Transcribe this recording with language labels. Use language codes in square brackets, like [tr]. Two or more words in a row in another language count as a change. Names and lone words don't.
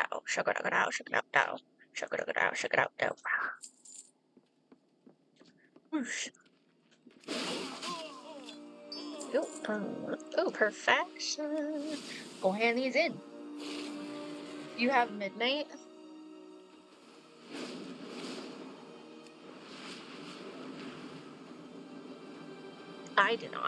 [en] Shugga-dugga-dow, shugga-dow-dow. Shugga-dugga-dow, shugga-dow-dow. Whoosh. Oh, perfection. Go hand these in. You have midnight? I do not.